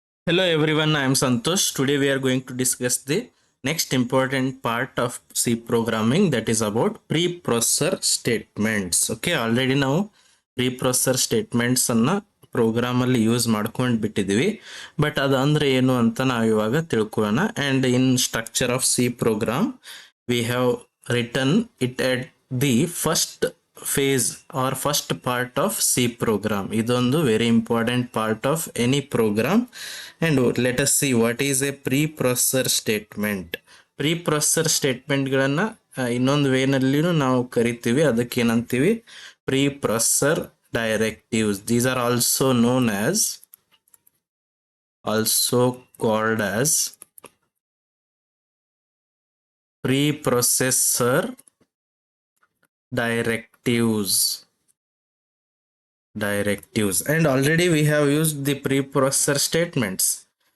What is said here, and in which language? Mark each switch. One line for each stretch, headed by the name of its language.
English: Hello everyone, I am Santosh. Today we are going to discuss the next important part of C programming, that is about preprocessor statements.
Kannada: Okay, already ನಾವು preprocessor statements ಅನ್ನ program ಅಲ್ಲಿ use ಮಾಡ್ಕೊಂಡು ಬಿಟ್ಟಿದೀವಿ, but ಅದು ಅಂದ್ರೆ ಏನು ಅಂತ ನಾವು ಇವಾಗ ತಿಳ್ಕೊಳ್ಳೋಣ.
English: And in structure of C program we have return it at the first phase or first part of C program. ಇದೊಂದು very important part of any program. And let us see what is a preprocessor statement.
Kannada: Preprocessor statement ಗಳನ್ನ ಇನ್ನೊಂದು ವೇನಲ್ಲಿನೂ ನಾವು ಕರಿತೀವಿ, ಅದಕ್ಕೆ ಏನಂತೀವಿ preprocessor directives.
English: These are also known as, also called as preprocessor directives. And already we have used the preprocessor statements.